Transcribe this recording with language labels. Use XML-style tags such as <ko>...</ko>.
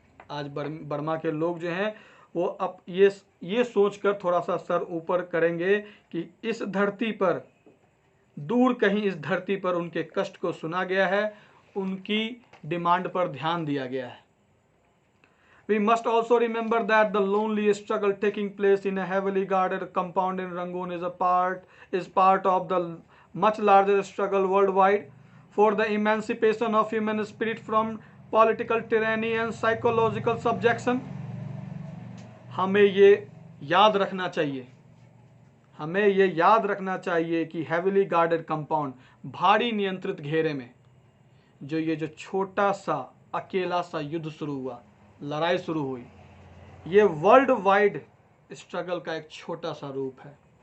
<hi>आज बर्मा के लोग जो हैं वो अब ये सोचकर थोड़ा सा सर ऊपर करेंगे कि इस धरती पर, दूर कहीं इस धरती पर उनके कष्ट को सुना गया है, उनकी डिमांड पर ध्यान दिया गया है।</hi> <en>We must also remember that the lonely struggle taking place in a heavily guarded compound in Rangoon is part of the much larger struggle worldwide for the emancipation of human spirit from political tyranny and psychological subjection.</en> <hi>हमें ये याद रखना चाहिए, हमें ये याद रखना चाहिए कि</hi> <en>heavily guarded compound,</en> <hi>भारी नियंत्रित घेरे में जो ये जो छोटा सा अकेला सा युद्ध शुरू हुआ, लड़ाई शुरू हुई, ये</hi> <en>world wide struggle</en> <hi>का एक छोटा सा रूप है।</hi>